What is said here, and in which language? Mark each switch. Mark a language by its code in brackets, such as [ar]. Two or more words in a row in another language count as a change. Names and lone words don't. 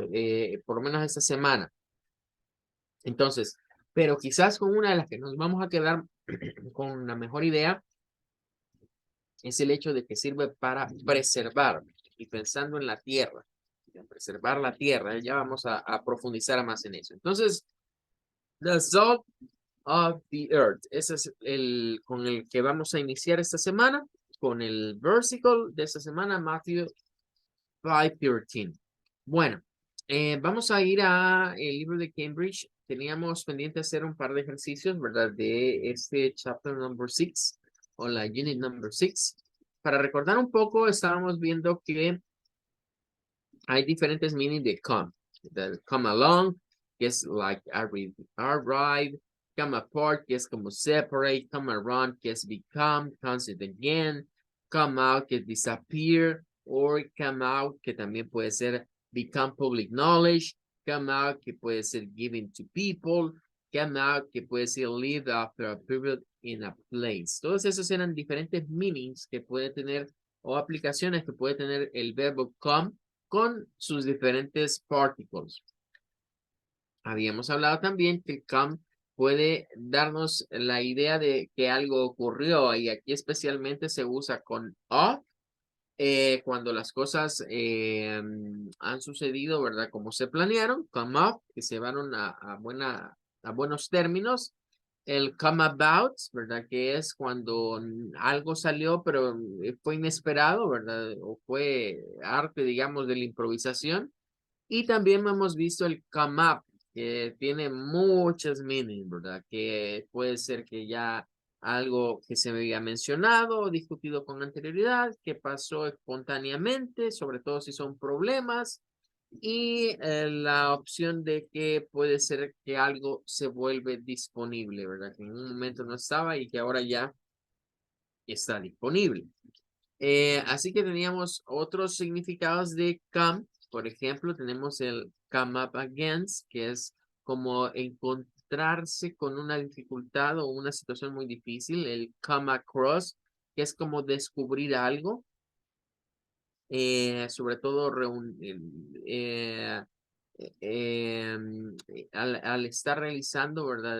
[es] Por lo menos esta semana. Entonces, pero quizás con una de las que nos vamos a quedar con la mejor idea es el hecho de que sirve para preservar y pensando en la tierra, en preservar la tierra, ya vamos a profundizar más en eso. Entonces, [en] the salt of the earth, [es] ese es el con el que vamos a iniciar esta semana, con el versicle de esta semana, Matthew 5:13. Bueno, vamos a ir a el libro de Cambridge. Teníamos pendiente hacer un par de ejercicios, ¿verdad? De este [en] chapter number 6 [es] o la [en] unit number 6. [es] Para recordar un poco, estábamos viendo que hay diferentes meanings de come. [en] The come along, [es] que es [en] like arrive, come apart, [es] que es como [en] separate, come around, [es] que es [en] become, constant again, come out, [es] que es [en] disappear, or come out, [es] que también puede ser [en] become public knowledge, come out, [es] que puede ser [en] given to people, come out, [es] que puede ser [en] live after a period in a place. [es] Todos esos eran diferentes meanings que puede tener o aplicaciones que puede tener el verbo come con sus diferentes particles. Habíamos hablado también que come puede darnos la idea de que algo ocurrió y aquí especialmente se usa con of cuando las cosas han sucedido, ¿verdad? Como se planearon, [en] come up, [es] que se llevaron a buenos términos. [en] El come about, [es] ¿verdad? Que es cuando algo salió, pero fue inesperado, ¿verdad? O fue arte, digamos, de la improvisación. Y también hemos visto el [en] come up, [es] que tiene muchas meanings, ¿verdad? Que puede ser que ya algo que se había mencionado o discutido con anterioridad, que pasó espontáneamente, sobre todo si son problemas, y la opción de que puede ser que algo se vuelve disponible, ¿verdad? Que en un momento no estaba y que ahora ya está disponible. Así que teníamos otros significados de come. Por ejemplo, tenemos el [en] come up against, [es] que es como encontrarse con una dificultad o una situación muy difícil. [en] El come across, [es] que es como descubrir algo. Sobre todo al estar realizando, ¿verdad?